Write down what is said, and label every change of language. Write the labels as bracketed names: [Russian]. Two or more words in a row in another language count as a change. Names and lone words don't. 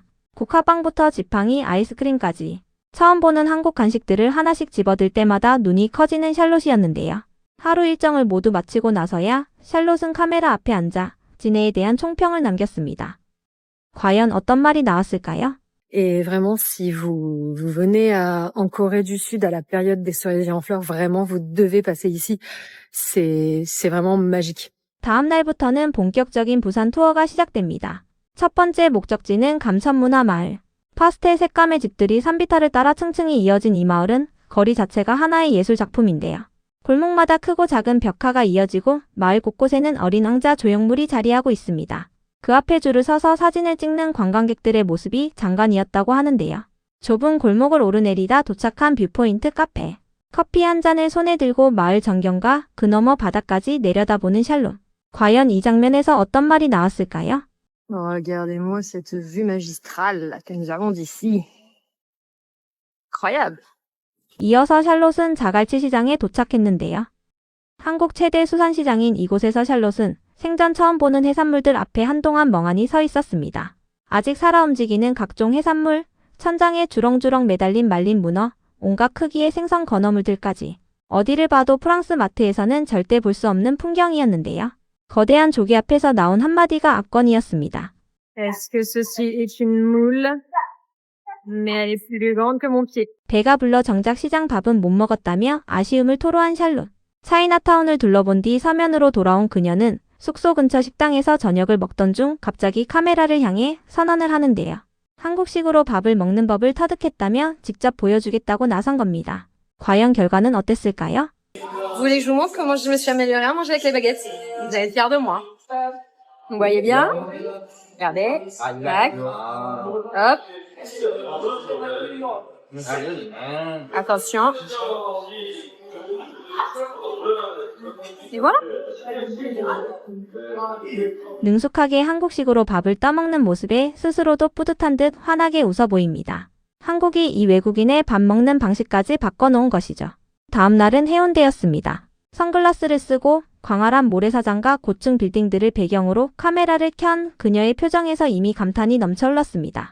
[Korean] 국화빵부터 지팡이, 아이스크림까지 처음 보는 한국 간식들을 하나씩 집어들 때마다 눈이 커지는 샬롯이었는데요. 하루 일정을 모두 마치고 나서야 샬롯은 카메라 앞에 앉아 진해에 대한 총평을 남겼습니다. 과연 어떤 말이 나왔을까요? [French] Et vraiment, si vous venez en Corée du Sud à la période des cerisiers en fleurs, vraiment, vous devez passer ici. C'est vraiment magique. [Korean] 다음 날부터는 본격적인 부산 투어가 시작됩니다. 첫 번째 목적지는 감천문화마을. 파스텔 색감의 집들이 산비탈을 따라 층층이 이어진 이 마을은 거리 자체가 하나의 예술 작품인데요. 골목마다 크고 작은 벽화가 이어지고 마을 곳곳에는 어린 왕자 조형물이 자리하고 있습니다. 그 앞에 줄을 서서 사진을 찍는 관광객들의 모습이 장관이었다고 하는데요. 좁은 골목을 오르내리다 도착한 뷰포인트 카페. 커피 한 잔을 손에 들고 마을 전경과 그 너머 바다까지 내려다보는 샬롯. 과연 이 장면에서 어떤 말이 나왔을까요? [French] Regardez-moi cette vue magistrale là, que nous avons d'ici. Incroyable. [Korean] 이어서 샬롯은 자갈치 시장에 도착했는데요. 한국 최대 수산시장인 이곳에서 샬롯은 생전 처음 보는 해산물들 앞에 한동안 멍하니 서 있었습니다. 아직 살아 움직이는 각종 해산물, 천장에 주렁주렁 매달린 말린 문어, 온갖 크기의 생선 건어물들까지. 어디를 봐도 프랑스 마트에서는 절대 볼 수 없는 풍경이었는데요. 거대한 조개 앞에서 나온 한마디가 압권이었습니다. [French] Est-ce que ceci est une moule? Mais elle est plus grande que mon pied. [Korean] 배가 불러 정작 시장 밥은 못 먹었다며 아쉬움을 토로한 샬롯. 차이나타운을 둘러본 뒤 서면으로 돌아온 그녀는 숙소 근처 식당에서 저녁을 먹던 중 갑자기 카메라를 향해 선언을 하는데요. 한국식으로 밥을 먹는 법을 터득했다며 직접 보여주겠다고 나선 겁니다. 과연 결과는 어땠을까요? [French] Vous voulez que je vous montre comment je me suis améliorée à manger avec les baguettes? Vous allez être fiers de moi. Vous voyez bien? Regardez. Tac. Hop. Attention. Et voilà. [Korean] 능숙하게 한국식으로 밥을 떠먹는 모습에 스스로도 뿌듯한 듯 환하게 웃어 보입니다. 한국이 이 외국인의 밥 먹는 방식까지 바꿔놓은 것이죠. 다음 날은 해운대였습니다. 선글라스를 쓰고 광활한 모래사장과 고층 빌딩들을 배경으로 카메라를 켠 그녀의 표정에서 이미 감탄이 넘쳐 흘렀습니다.